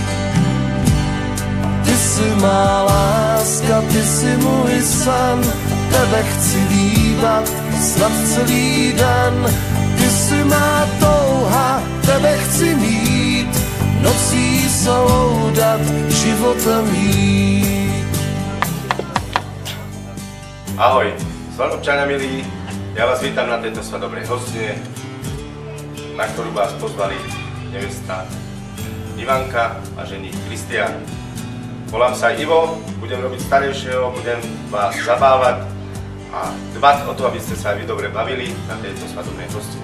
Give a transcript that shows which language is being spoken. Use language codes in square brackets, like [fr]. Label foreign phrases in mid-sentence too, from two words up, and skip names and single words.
[cs] Ty jsi má láska, ty jsi můj sen, tebe chci líbat snad celý den. Ty jsi má touha, tebe chci mít, nocí soudat, životem jít. [sk] Ahoj, svadobčania milí, ja vás vítam na tejto svadobnej hostine, na ktorú vás pozvali nevesta Ivanka a ženích Kristián. Volám sa Ivo, budem robiť starejšieho, budem vás zabávať a dbať o to, aby ste sa aj vy dobre bavili na tejto svadobnej hostine.